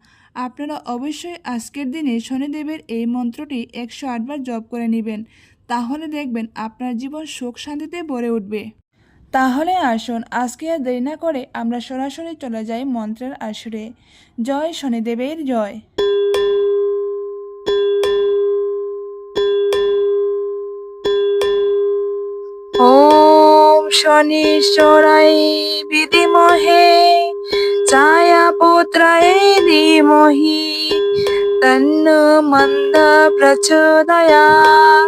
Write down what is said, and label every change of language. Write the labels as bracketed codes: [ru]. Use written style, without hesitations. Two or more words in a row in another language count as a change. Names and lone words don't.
[bn] আপনারা অবশ্যই আজকের দিনে শনিদেবের এই মন্ত্রটি 108 বার জপ করে নেবেন। তাহলে দেখবেন আপনার জীবন সুখ শান্তিতে ভরে উঠবে। তাহলে আসুন আজকে আর দেরি না করে আমরা সরাসরি চলে যাই মন্ত্রের আসরে। জয় শনিদেবের জয়। [sa] ॐ शनीश्वराय विद्महे छायापुत्राय धीमहि तन्नो मन्दः प्रचोदयात्।